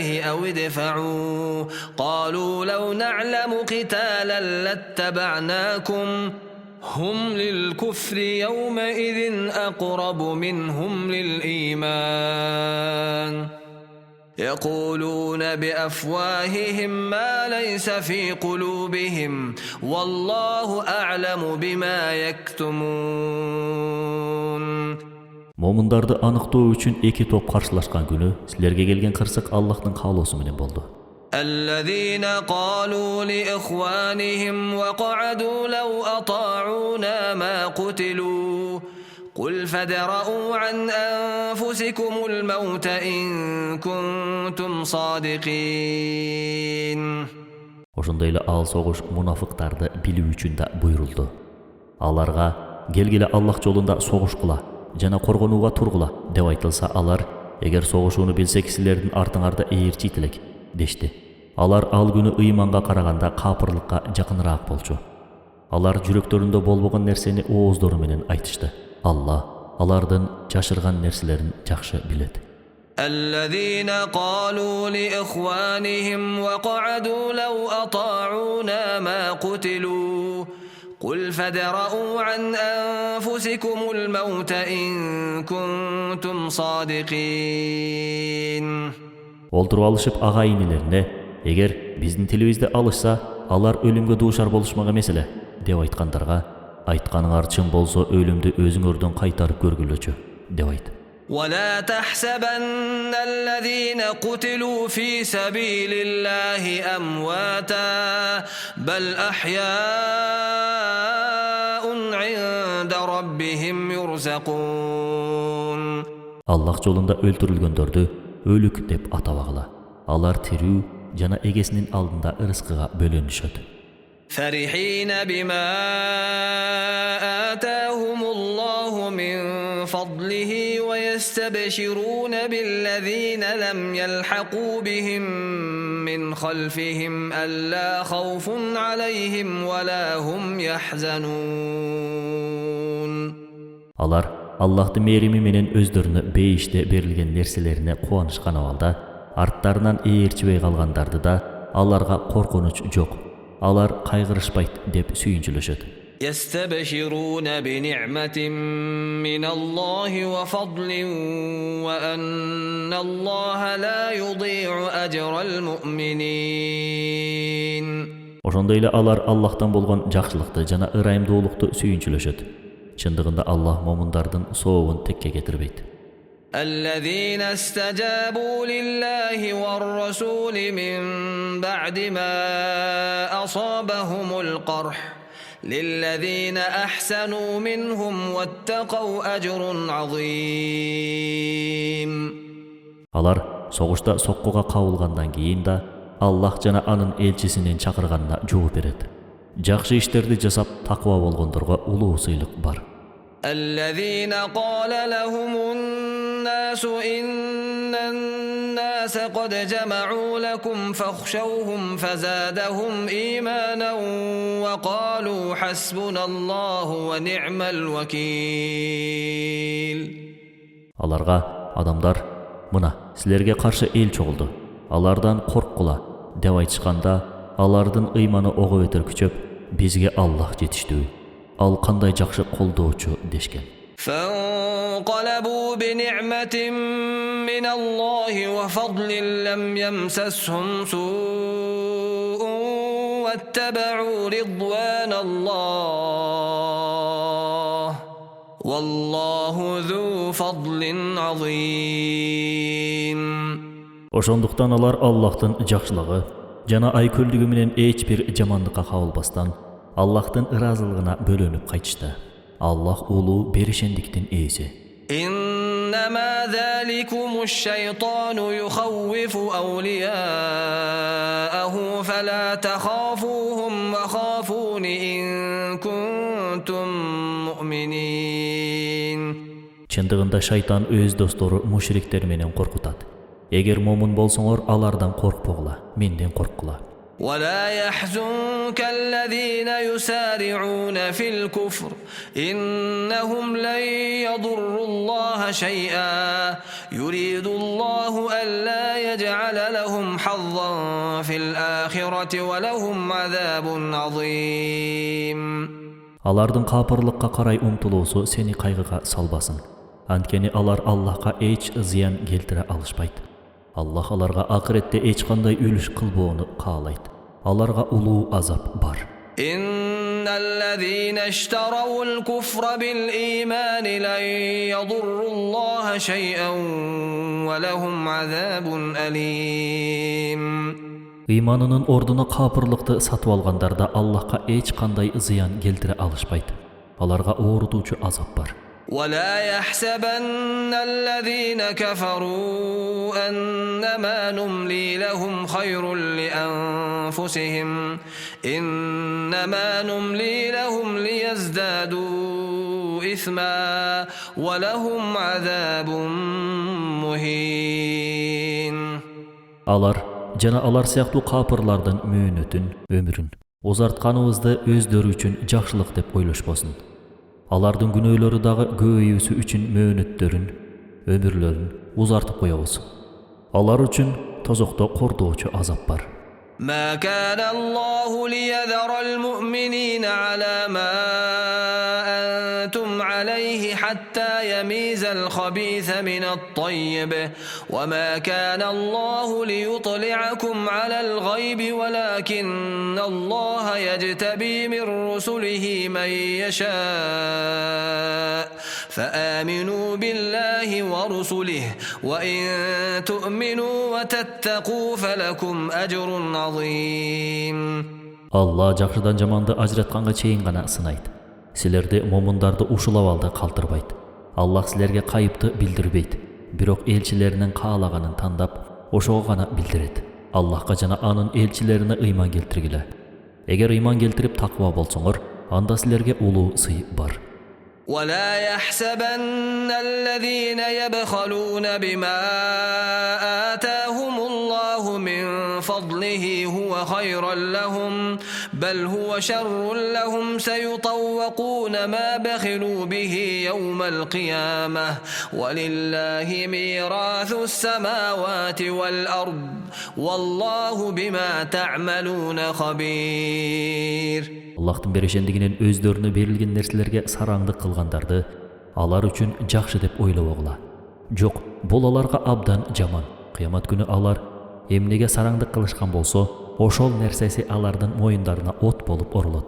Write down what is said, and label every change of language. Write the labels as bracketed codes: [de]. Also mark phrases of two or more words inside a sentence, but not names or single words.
[ar] أَوِ ادْفَعُوا قَالُوا لَوْ نَعْلَمُ قِتَالًا لَاتَّبَعْنَاكُمْ هُمْ لِلْكُفْرِ يَوْمَئِذٍ أَقْرَبُ مِنْهُمْ لِلْإِيمَانِ يَقُولُونَ بِأَفْوَاهِهِمْ مَا لَيْسَ فِي قُلُوبِهِمْ وَاللَّهُ أَعْلَمُ بِمَا يَكْتُمُونَ. [ky] Момундарды аныктоо үчүн эки топ каршылашкан күнү силерге келген кырсык Аллахтын каалоосу менен болду. [ar] الذين قالوا لإخوانهم وقعدوا لو أطاعونا ما قتلوا قل فادرءوا عن أنفسكم الموت إن كنتم صادقين. [ky] Ошондой эле ал согуш мунафыктарды билүү үчүн да буйрулду. Аларга келгиле Аллах жолунда согушкула жана коргонууга тургула деп айтылса, алар эгер согушууну билсек силердин артыңарда ээрчит элек дешти. Алар ал күнү ыйманга караганда капырлыкка жакыныраак болчу. Алар жүрөктөрүндө болбогон нерсени ооздору менен айтышты. Алла алардын жашырган нерселерин жакшы билет. [ar] الذين قالوا لإخوانهم وقعدوا لو أطاعونا ما قتلوا قل فادرءوا عن أنفسكم الموت إن كنتم صادقين. [ky] Олтуруп алышып ага-инилерине, эгер биздин тилибизди алышса, алар өлүмгө дуушар болушмак эмес эле деп айткандарга, айтканыңар чын болсо өлүмдү өзүңөрдөн кайтарып көргүлөчү деп айт. [ar] ولا تحسبن الذين قتلوا في سبيل الله أمواتا بل أحياء عند ربهم يرزقون. [ky] Аллах жолунда өлтүрүлгөндөрдү өлүк деп атабагыла. Алар тирүү жана эгесинин алдында ырыскыга бөлөнүшөт. [ar] فرحين بما آتاهم الله من فضله ويستبشرون بالذين لم يلحقوا بهم من خلفهم ألا خوف عليهم ولا هم يحزنون. [ky] Алар Аллахтын мээрими менен өздөрүнө бейиште берилген нерселерине кубанышкан абалда, арттарынан ээрчибей калгандарды да аларга коркунуч жок. Алар кайгырышпайт деп сүйүнчүлөшөт. [ar] يستبشرون بنعمة من الله وفضل وأن الله لا يضيع أجر المؤمنين. [ky] Ошондой эле алар Аллахтан болгон жакшылыкты жана ырайымдуулукту сүйүнчүлөшөт. Чындыгында Аллах момундардын сообун текке кетирбейт. [ar] الذين استجابوا لله والرسول من بعد ما أصابهم القرح للذين أحسنوا منهم واتقوا أجر عظيم. [ky] Алар согушта соккуга кабылгандан кийин да Аллах жана анын элчисинин чакырганына жооп берет. Жакшы иштерди жасап таква болгондорго улуу сыйлык бар. [ar] الذين قال لهم الناس إن الناس قد جمعوا لكم فاخشوهم فزادهم إيمانا وقالوا حسبنا الله ونعم الوكيل. [ky] Аларга адамдар, мына силерге каршы эл чогулду, алардан корккула деп айтышканда, алардын ыйманы ого бетер күчөп, бизге Аллах жетиштүү, ал кандай жакшы колдоочу дешкен. [ar] فانقلبوا بنعمة من الله وفضل لم يمسسهم سوء واتبعوا رضوان الله والله ذو فضل عظيم. [ky] Ошондуктан алар Аллахтын жакшылыгы жана айкөлдүгү менен эч бир жамандыкка кабылбастан Аллахтын ыраазылыгына бөлөнүп кайтышты. Аллах улуу беришендиктин ээси. [ar] إنما ذلكم الشيطان يخوف أولياءه فلا تخافوهم وخافون إن كنتم مؤمنين. [ky] Чындыгында шайтан өз достору мушриктер менен коркутат. Эгер момун болсоңор, алардан коркпогула, менден корккула. [ar] ولا يحزنك الذين يسارعون في الكفر إنهم لن يضروا الله شيئا يريد الله ألا يجعل لهم حظا في الآخرة ولهم عذاب عظيم. [ky] Алардын капырлыкка карай умтулуусу сени кайгыга салбасын. Анткени алар Аллахка эч зыян келтире алышпайт. Аллах аларга акыретте эч кандай үлүш кылбоону каалайт. Аларга улуу азап бар. [ar] إن الذين اشتروا الكفر بالإيمان لن يضروا الله شيئا ولهم عذاب أليم. [ky] Ыйманынын ордуна капырлыкты сатып алгандар да Аллахка эч кандай зыян келтире алышпайт. Аларга оорутуучу азап бар. [ar] ولا يحسبن الذين كفروا أنما نملي لهم خير لأنفسهم إنما نملي لهم ليزدادوا إثما ولهم عذاب مهين. [ky] Алар жана алар сыяктуу капырлардын мөөнөтүн, өмүрүн узартканыбызды өздөрү үчүн жакшылык деп ойлошпосун. Алардын күнөөлөрү дагы көбөйүүсү үчүн мөөнөттөрүн, өмүрлөрүн узартып коебуз. Алар үчүн тозокто кордоочу азап бар. [ar] ما كان الله ليذر المؤمنين على ما أنتم عليه حتى يميز الخبيث من الطيب وما كان الله ليطلعكم على الغيب ولكن الله يجتبي من رسله من يشاء فآمنوا بالله ورسله وإن تؤمنوا وتتقوا فلكم أجر عظيم. [ky] Allah жакшыдан жаманды ажыратканга чейин гана сынайт. Силерди момундарды ушулап алды калтырбайт. Аллах силерге кайыпты билдирбейт. Бирок элчилеринин каалаганын тандап, ошого гана билдирет. Аллахка жана анын элчилерине ыйман келтиргиле. Эгер ыйман келтирип таква болсоңор, анда силерге улуу сый бар. [ar] ولا يحسبن الذين يبخلون بما آتاهم الله من فضله هو خيرا لهم بل هو شر لهم سيطوقون ما بخلوا به يوم القيامة ولله ميراث السماوات والأرض والله بما تعملون خبير. [ky] Аллахтын берешендигинен өздөрүнө берилген нерселерге сараңдык кылгандарды алар үчүн жакшы деп ойлобогула. Жок, бул аларга абдан жаман. Кыямат күнү алар эмнеге сараңдык кылышкан болсо, ошол нерсеси алардын моюндарына от болуп орулот.